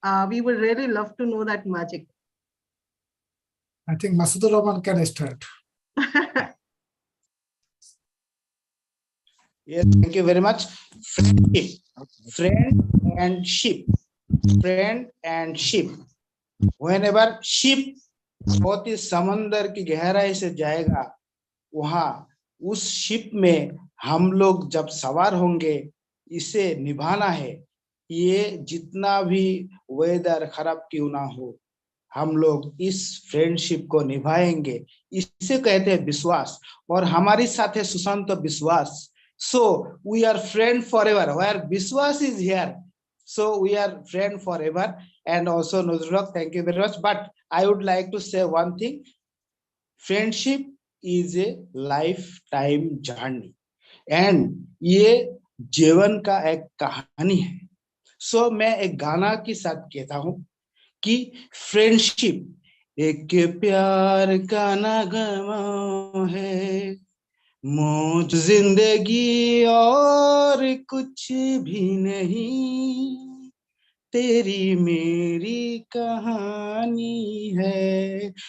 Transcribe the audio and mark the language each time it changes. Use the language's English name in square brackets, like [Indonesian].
[English] We would really love to know that magic. I think Masudur Rahman can start. Yes, thank you very much. Friendship, friend and ship, friend and ship. Whenever ship [Hindi] बहुत ही समंदर की गहराई से जाएगा, वहां उस ship में हम लोग जब सवार होंगे, इसे निभाना है। ये जितना भी वेदर खराब क्यों ना हो, हम लोग इस फ्रेंडशिप को निभाएंगे। इसे कहते हैं विश्वास। और हमारे साथ है सुशांत विश्वास। [English] So we are friend forever. Where Biswas is here, so we are friend forever. And also Nuzrullah, thank you very much. But I would like to say one thing: friendship is a lifetime journey, and [Hindi] ये जीवन का एक कहानी है। So मैं एक गाना के साथ कहता हूँ कि फ्रेंडशिप एक प्यार का नगमा है, मौज जिंदगी और कुछ भी नहीं, तेरी मेरी कहानी है।